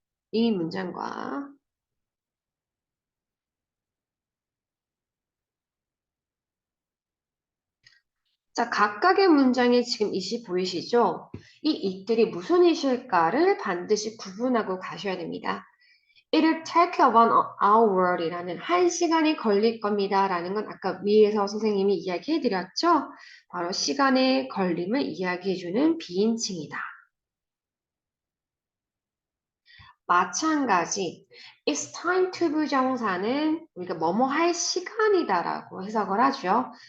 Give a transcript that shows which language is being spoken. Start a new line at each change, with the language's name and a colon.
Korean: 이 문장과 자, 각각의 문장에 지금 이시 보이시죠? 이 it들이 무슨 it일까를 반드시 구분하고 가셔야 됩니다.
English: It'll take about an hour이라는
Korean: 1시간이 걸릴 겁니다. 라는 건 아까 위에서 선생님이 이야기해 드렸죠? 바로 시간의 걸림을 이야기해주는 비인칭이다. 마찬가지
English: It's time to
Korean: 부정사는 우리가 뭐뭐 할 시간이다라고 해석을 하죠.